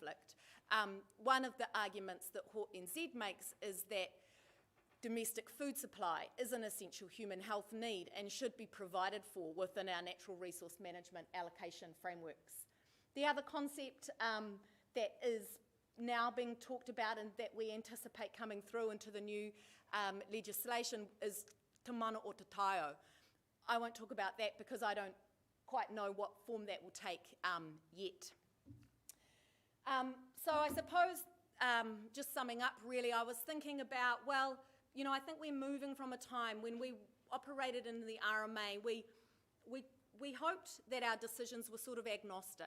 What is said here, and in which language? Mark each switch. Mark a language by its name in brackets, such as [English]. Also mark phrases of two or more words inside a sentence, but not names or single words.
[English] One of the arguments that NZ makes is that domestic food supply is an essential human health need and should be provided for within our natural resource management allocation frameworks. The other concept that is now being talked about and that we anticipate coming through into the new legislation is [Māori] te mana o te taio. [English] I won't talk about that because I don't quite know what form that will take yet. So I suppose, just summing up really, I was thinking about, well, you know, I think we're moving from a time when we operated in the RMA, we hoped that our decisions were sort of agnostic.